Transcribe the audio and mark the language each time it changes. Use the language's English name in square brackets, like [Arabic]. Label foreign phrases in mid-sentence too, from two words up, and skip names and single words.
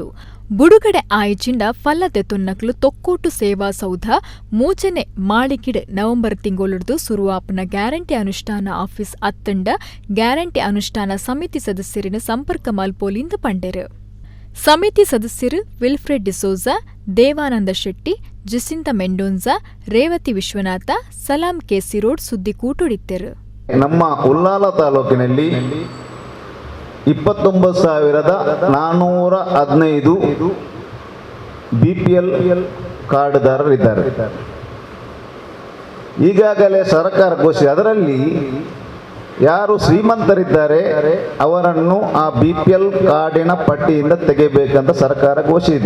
[Tulu] ಬುಡುಗಡೆ ಆಯಿಚಿಂಡ ಫಲ್ಲದೆ ತುನ್ನಕ್ಲು ತೊಕ್ಕೋಟು ಸೇವಾ ಸೌಧ ಮೂಜನೆ ಮಾಳಿಗಿಡ್ ನವೆಂಬರ್ ತಿಂಗೊಳುಡ್ದು ಸುರುವಾಪುನ ಗ್ಯಾರಂಟಿ ಅನುಷ್ಠಾನ ಆಫೀಸ್ ಅತ್ತಂಡ ಗ್ಯಾರಂಟಿ ಅನುಷ್ಠಾನ ಸಮಿತಿ ಸದಸ್ಯರಿನ ಸಂಪರ್ಕ ಮಲ್ಪೋಲಿಂದ ಪಂಡೆರು. ಸಮಿತಿ ಸದಸ್ಯರು ವಿಲ್ಫ್ರೆಡ್ ಡಿಸೋಜಾ, ದೇವಾನಂದ ಶೆಟ್ಟಿ, ಜಸಿಂತ ಮೆಂಡೋನ್ಜಾ, ರೇವತಿ ವಿಶ್ವನಾಥ, ಸಲಾಂ ಕೆಸಿ ರೋಡ್ ಸುದ್ದಿ ಕೂಟುಡಿತ್ತರು. [Kannada] ನಮ್ಮ ಉಲ್ಲಾಲ ತಾಲೂಕಿನಲ್ಲಿ 29,415 BPL ಕಾರ್ಡ್ದಾರರಿದ್ದಾರೆ. ಈಗಾಗಲೇ ಸರ್ಕಾರ ಘೋಷಿಸಿ ಅದರಲ್ಲಿ ಯಾರು ಶ್ರೀಮಂತರಿದ್ದಾರೆ ಅವರನ್ನು ಆ BPL ಕಾರ್ಡಿನ ಪಟ್ಟಿಯಿಂದ ತೆಗೆಯಬೇಕಂತ ಸರ್ಕಾರ ಘೋಷಿಸಿದೆ.